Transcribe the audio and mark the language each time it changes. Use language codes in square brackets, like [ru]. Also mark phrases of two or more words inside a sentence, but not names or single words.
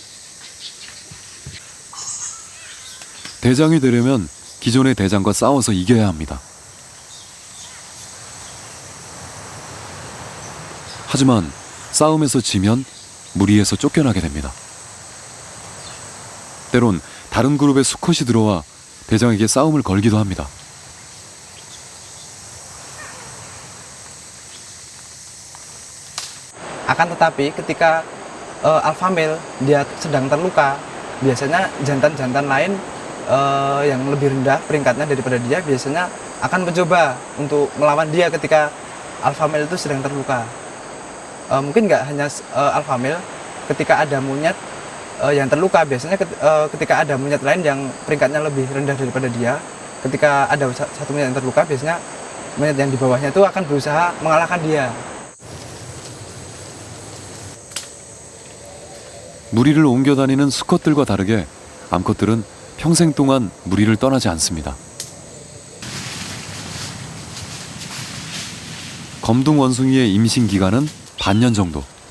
[ko] 대장이 되려면 기존의 대장과 싸워서 이겨야 합니다. 하지만 싸움에서 지면 무리에서 쫓겨나게 됩니다. 때론 다른 그룹의 수컷이 들어와 대장에게 싸움을 걸기도 합니다. [id] Akan tetapi ketika alpha male dia sedang terluka, biasanya jantan-jantan lain yang lebih rendah peringkatnya daripada dia biasanya akan mencoba untuk melawan dia ketika alpha male itu sedang terluka. Mungkin nggak hanya alpha male, ketika ada monyet yang terluka, biasanya ketika ada monyet lain yang peringkatnya lebih rendah daripada dia, ketika ada satu monyet yang terluka, biasanya monyet yang di bawahnya itu akan berusaha mengalahkan dia. [ko] 무리를 옮겨 다니는 수컷들과 다르게 암컷들은 평생 동안 무리를 떠나지 않습니다. 검둥 원숭이의 임신 기간은 반년 정도.